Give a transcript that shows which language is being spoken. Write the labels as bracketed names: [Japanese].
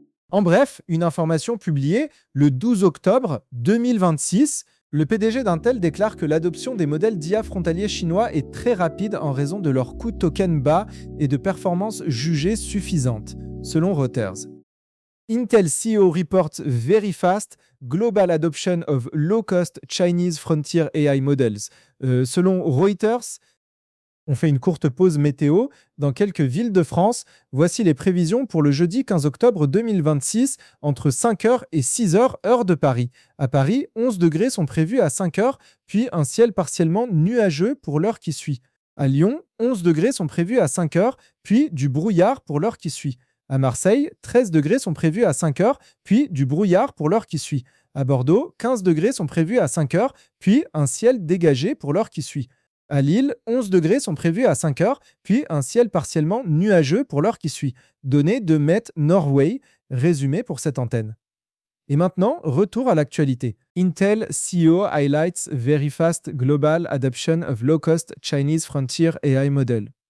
[French] En bref, une information publiée le 12 octobre 2026, le PDG d'Intel déclare que l'adoption des modèles d'IA frontaliers chinois est très rapide en raison de leur coût token bas et de performances jugées suffisantes, selon Reuters. [English] Intel CEO reports very fast global adoption of low-cost Chinese frontier AI models. [French] Selon Reuters, on fait une courte pause météo dans quelques villes de France. Voici les prévisions pour le jeudi 15 octobre 2026 entre 5h et 6h heure de Paris. À Paris, 11 degrés sont prévus à 5h, puis un ciel partiellement nuageux pour l'heure qui suit. À Lyon, 11 degrés sont prévus à 5h, puis du brouillard pour l'heure qui suit. À Marseille, 13 degrés sont prévus à 5h, puis du brouillard pour l'heure qui suit. À Bordeaux, 15 degrés sont prévus à 5h, puis un ciel dégagé pour l'heure qui suit. À Lille, 11 degrés sont prévus à 5 heures, puis un ciel partiellement nuageux pour l'heure qui suit. Données de Met Norway, résumé pour cette antenne. Et maintenant, retour à l'actualité. [English] Intel CEO highlights very fast global adoption of low-cost Chinese frontier AI model.